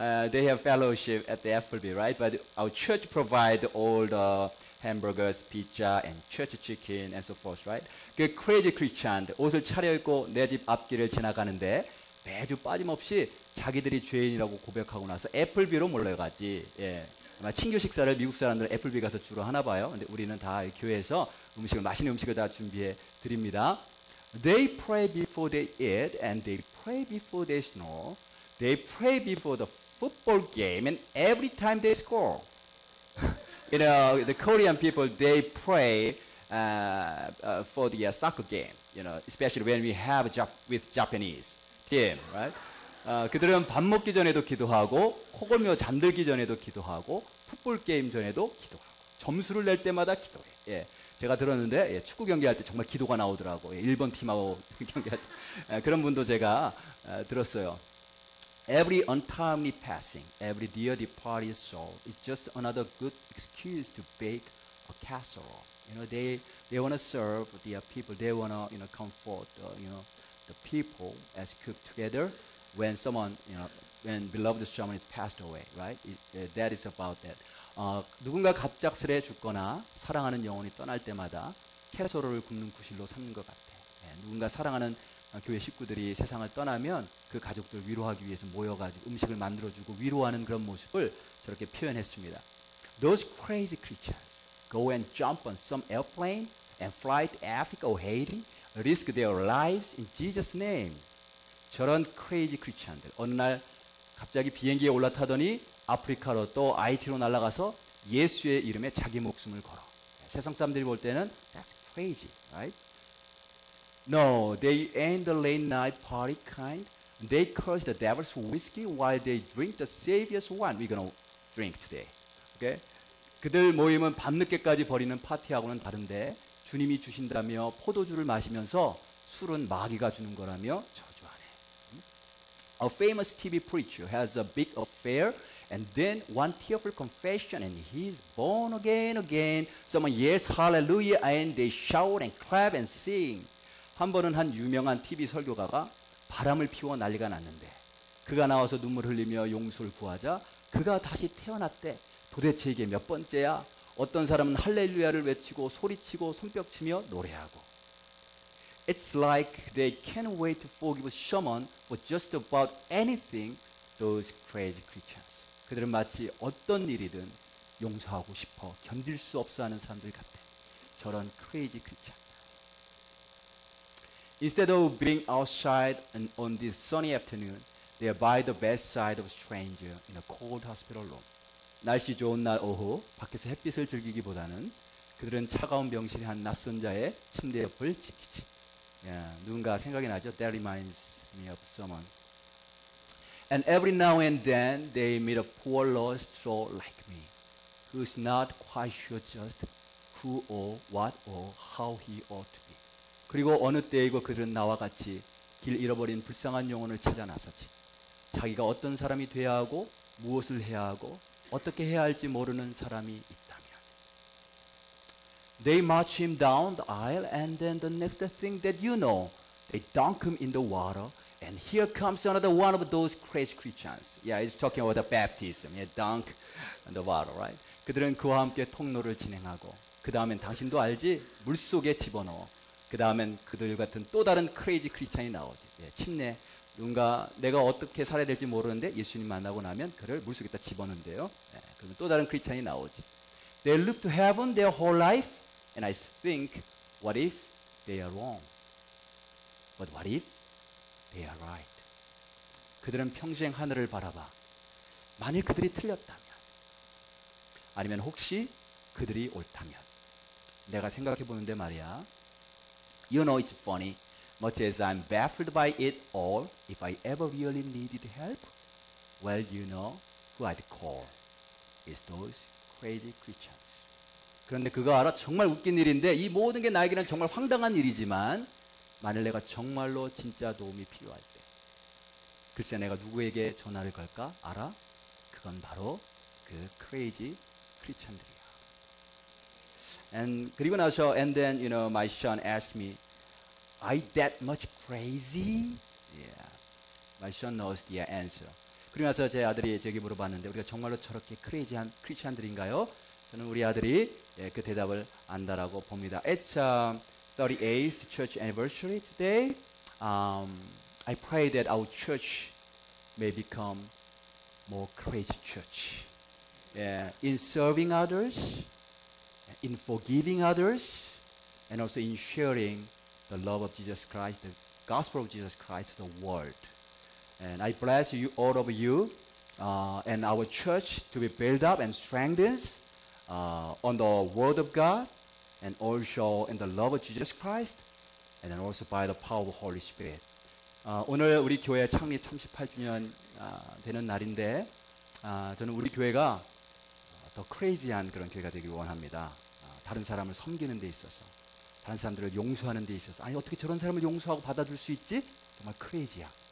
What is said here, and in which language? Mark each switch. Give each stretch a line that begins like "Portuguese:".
English: They have fellowship at the Applebee, right? But our church provide all the hamburgers, pizza, and church chicken, and so forth, right?
Korean: 그
English: crazy Christian
Korean: 옷을 차려입고 내 집 앞길을 지나가는데 매주 빠짐없이 자기들이 죄인이라고 고백하고 나서 애플비로 몰려가지. 예. 아마 친교 식사를 미국 사람들은 애플비 가서 주로 하나 봐요. 근데 우리는 다 교회에서 맛있는 음식을 다 준비해 드립니다.
English: They pray before they eat and they pray before they snore. They pray before the football game and every time they score. You know, the Korean people, they pray for the soccer game, you know, especially when we have with Japanese team, right?
Korean: 그들은 밥 먹기 전에도 기도하고 코골며 잠들기 전에도 기도하고 풋볼 게임 전에도 기도하고 점수를 낼 때마다 기도해. 예, 제가 들었는데 예, 축구 경기할 때 정말 기도가 나오더라고. 예, 일본 팀하고 경기할 때 그런 분도 제가 들었어요.
English: Every untimely passing, every dear departed soul is just another good excuse to bake a casserole. You know, they want to serve their people. They want to comfort the people as cook together. When someone, when beloved someone is passed away, right? That is about that.
Korean: 누군가 갑작스레 죽거나 사랑하는 영혼이 떠날 때마다 캐서롤을 굽는 구실로 삼는 것 같아. 누군가 사랑하는 교회 식구들이 세상을 떠나면 그 가족들 위로하기 위해서 모여가지고 음식을 만들어주고 위로하는 그런 모습을 저렇게 표현했습니다.
English: Those crazy creatures go and jump on some airplane and fly to Africa or Haiti, risk their lives in Jesus' name.
Korean: 저런 크레이지 크리스천들 어느 날 갑자기 비행기에 올라타더니 아프리카로 또 IT로 날아가서 예수의 이름에 자기 목숨을 걸어. 세상 사람들이 볼 때는
English: that's crazy, right? No, they ain't the late night party kind. They curse the devil's whiskey while they drink the Savior's wine. We're gonna drink today. Okay?
Korean: 그들 모임은 밤늦게까지 벌이는 파티하고는 다른데 주님이 주신다며 포도주를 마시면서 술은 마귀가 주는 거라며 저주하네.
English: A famous TV preacher has a big affair and then one tearful confession and he's born again. Someone yells hallelujah and they shout and clap and sing.
Korean: 한 번은 한 유명한 TV 설교가가 바람을 피워 난리가 났는데 그가 나와서 눈물 흘리며 용서를 구하자 그가 다시 태어났대. 도대체 이게 몇 번째야? 어떤 사람은 할렐루야를 외치고 소리치고 손뼉치며 노래하고.
English: It's like they can't wait to forgive someone for just about anything. Those crazy creatures.
Korean: 그들은 마치 어떤 일이든 용서하고 싶어 견딜 수 없어 하는 사람들 같아. 저런
English: crazy creature. Instead of being outside on this sunny afternoon, they are by the bedside of a stranger in a cold hospital room.
Korean: 날씨 좋은 날 오후 밖에서 햇빛을 즐기기보다는 그들은 차가운 병실의 한 낯선 자의 침대 옆을 지키지. 누군가 생각이 나죠?
English: That reminds me of someone. And every now and then they meet a poor lost soul like me, who's not quite sure just who or what or how he ought to be.
Korean: 그리고 어느 때이고 그들은 나와 같이 길 잃어버린 불쌍한 영혼을 찾아 나서지. 자기가 어떤 사람이 돼야 하고 무엇을 해야 하고 어떻게 해야 할지 모르는 사람이 있다면.
English: They march him down the aisle and then the next thing that you know, they dunk him in the water and here comes another one of those crazy Christians. Yeah, it's talking about the baptism. Yeah, dunk in the water, right?
Korean: 그들은 그와 함께 통로를 진행하고 그 다음엔 당신도 알지? 물속에 집어넣어. 그 다음엔 그들 같은 또 다른 크레이지 크리스찬이 나오지. 예, 침례. 누군가 내가 어떻게 살아야 될지 모르는데 예수님 만나고 나면 그를 물속에다 집어넣는데요. 예, 그러면 또 다른 크리스찬이 나오지.
English: They look to heaven their whole life and I think, what if they are wrong? But what if they are right?
Korean: 그들은 평생 하늘을 바라봐. 만일 그들이 틀렸다면 아니면 혹시 그들이 옳다면 내가 생각해 보는데 말이야.
English: You know it's funny. Much as I'm baffled by it all, if I ever really needed help, well, you know who I'd call. It's those crazy Christians.
Korean: 그런데 그거 알아? 정말 웃긴 일인데 이 모든 게 나에게는 정말 황당한 일이지만 만일 내가 정말로 진짜 도움이 필요할 때 글쎄 내가 누구에게 전화를 걸까? 알아? 그건 바로 그 크레이지 크리스천들이야.
English: And
Korean: 그리고 나서
English: and then my son asked me, "Are you that much crazy?" Yeah. My son knows the answer.
Korean: 그리고 나서 제 아들이 제게 물어봤는데 우리가 정말로 저렇게 크레이지한 크리스천들인가요? 저는 우리 아들이 그 대답을 안다라고 봅니다.
English: It's 38th church anniversary today. I pray that our church may become more crazy church. Yeah, in serving others, in forgiving others, and also in sharing the love of Jesus Christ, the gospel of Jesus Christ to the world. And I bless you, all of you, and our church to be built up and strengthened on the Word of God, and also in the love of Jesus Christ, and then also by the power of the Holy Spirit.
Korean: 오늘 우리 교회 창립 38주년 되는 날인데, 저는 우리 교회가 더 크레이지한 그런 교회가 되길 원합니다. 다른 사람을 섬기는 데 있어서, 다른 사람들을 용서하는 데 있어서, 아니 어떻게 저런 사람을 용서하고 받아줄 수 있지? 정말 크레이지야.